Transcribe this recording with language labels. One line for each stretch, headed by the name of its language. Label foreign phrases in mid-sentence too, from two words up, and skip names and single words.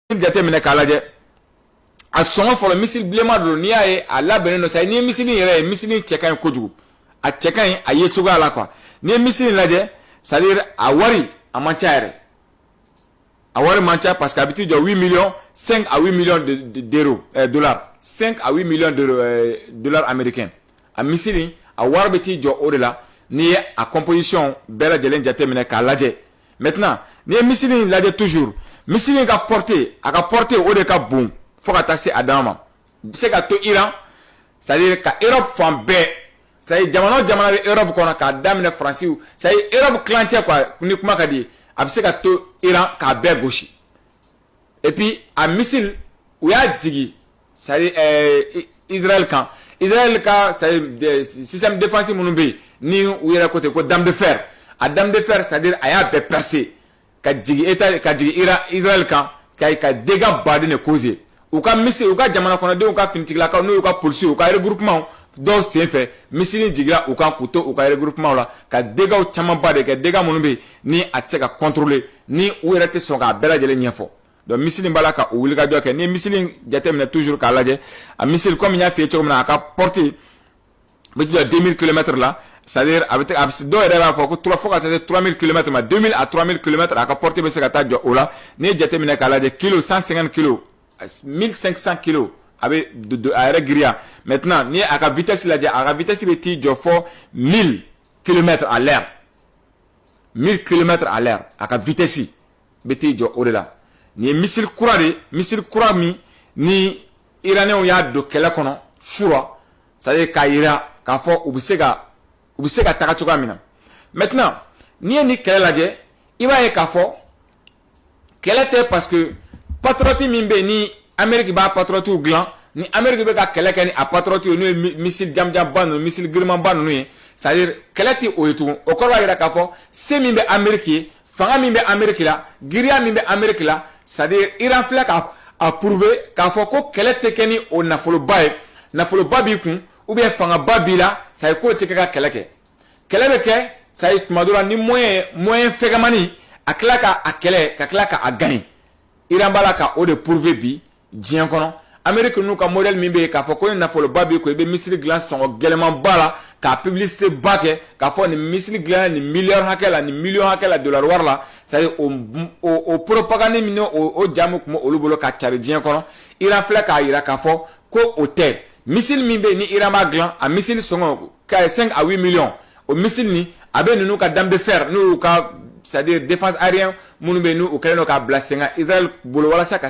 Bambara: jate minɛ k'a lajɛ a sɔngɔ fɔlɔ misili bilenman don n'i y'a ye a labɛnnen don sa n'i ye misili yɛrɛ ye misili cɛ ka ɲi kojugu a cɛ ka ɲi a ye cogoya la quoi n'i ye misili lajɛ
French: c'est à dire
Bambara: a wari a man ca yɛrɛ a wari man ca
French: parce que
Bambara: a bɛ t'i jɔ
French: 8 millions 5 à 8 millions d'euros dollars 5 à 8 millions de dollars américains
Bambara: a misili a wari bɛ t'i jɔ o de la n'i ye a composition bɛɛ lajɛlen jate minɛ k'a lajɛ maintenant n'i ye misili lajɛ toujours misili ka portée a ka portée o de ka bon fo ka taa se a dan ma se ka to Iran
French: c'est à dire
Bambara: ka Europe fan bɛɛ
French: c'est à dire
Bambara: jamana o jamana bɛ Europe kɔnɔ k'a daminɛ Faransi
French: c'est à dire
Bambara: Europe kilancɛ quoi ni kuma ka di a bɛ se ka to Iran k'a bɛɛ gosi
French: et puis
Bambara: a missile u y'a jigi
French: c'est à dire
Bambara: Israël kan Israël ka
French: c'est à dire système défensif
Bambara: minnu bɛ yen ni u yɛrɛ ko ten ko
French: dame de fer
Bambara: a
French: dame de fer c'est à dire
Bambara: a y'a bɛɛ percer ka jigi Israël kan ka dégâts baden de causer u ka missile u ka jamana kɔnɔdenw ka finitigilakaw n'u ka policiers u ka regroupement dɔw senfɛ missile jigira u kan k'u to u ka regroupement la ka dégâts camanba de kɛ dégâts minnu bɛ yen ni a tɛ se ka contrôler ni u yɛrɛ tɛ sɔn k'a bɛɛ lajɛlen ɲɛfɔ donc missile b'a la ka u wulikajɔ kɛ ni missile jateminɛ toujours k'a lajɛ a missile comme n y'a f'i ye cogo min na a ka portée bɛ jɔ 2000 km la
French: c'est-à-dire
Bambara: a bɛ dɔw yɛrɛ b'a fɔ ko fo ka taa se 3000 km ma 2000 à 3000 km a ka portée bɛ se ka taa jɔ o la n'i ye jateminɛ k'a lajɛ kilo 150 kg 1500 kg a bɛ a yɛrɛ giriya maintenant n'i ye a ka vitesse lajɛ a ka vitesse bɛ t'i jɔ fɔ
French: 1000 km à l'heure 1000 km à l'heure
Bambara: a ka vitesse bɛ t'i jɔ o de la nin ye missile kura de missile kura min ni iraniyɛnw y'a don kɛlɛ kɔnɔ sura
French: c'est-à-dire
Bambara: k'a yira k'a fɔ u bɛ se ka taga cogoya min na maintenant n'i ye nin kɛlɛ lajɛ i b'a ye k'a fɔ kɛlɛ tɛ
French: parce que
Bambara: patriote min bɛ yen ni Amérique b'a patriote dilan ni Amérique bɛ ka kɛlɛ kɛ ni a patriote n'o ye missile janjanba ninnu missile girimanba ninnu ye
French: c'est à dire
Bambara: kɛlɛ tɛ o ye tugun o kɔrɔ b'a jira k'a fɔ se min bɛ Amérique ye fanga min bɛ Amérique la giriya min bɛ Amérique la
French: c'est à dire
Bambara: Iran filɛ k'a prouver k'a fɔ ko kɛlɛ tɛ kɛ ni o nafoloba ye nafoloba b'i kun
French: ou bien
Bambara: fangaba b'i la ça ye k'o tɛ kɛ ka kɛlɛ kɛ kɛlɛ bɛ kɛ ça ye tuma dɔ la ni moyen fɛgɛmani a tila k'a kɛlɛ ka tila k'a gagner Iran b'a la ka o de prouver bi diɲɛ kɔnɔ Amérique n'u ka modèle min bɛ yen k'a fɔ ko ni nafoloba b'i kun i bɛ missile dilan sɔngɔ gɛlɛmanba la k'a publicité ba kɛ k'a fɔ nin missile dilan nin miliyɔn hakɛ la nin miliyɔn hakɛ la dollar wari la
French: c'est à dire
Bambara: o propagande min o jamu tun bɛ olu bolo ka cari diɲɛ kɔnɔ Iran filɛ k'a jira k'a fɔ ko o tɛ missile min bɛ yen ni Iran b'a dilan a missile sɔngɔ 5 à 8 millions o missile ni a bɛ ninnu ka
French: dame de fer
Bambara: n'u ka
French: c'est à dire défense aérienne
Bambara: minnu bɛ yen n'u kɛlen don k'a bila sen kan Israël bolo walasa ka